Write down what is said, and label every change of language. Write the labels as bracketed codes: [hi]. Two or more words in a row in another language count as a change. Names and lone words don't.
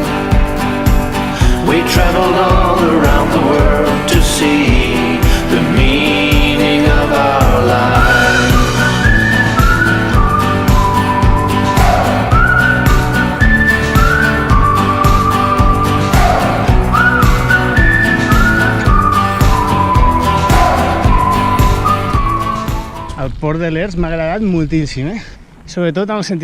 [en] We traveled all around the world to see the meaning of our lives. [ca] El Port de l'Er m'ha agradat moltíssim, sobretot en el sentit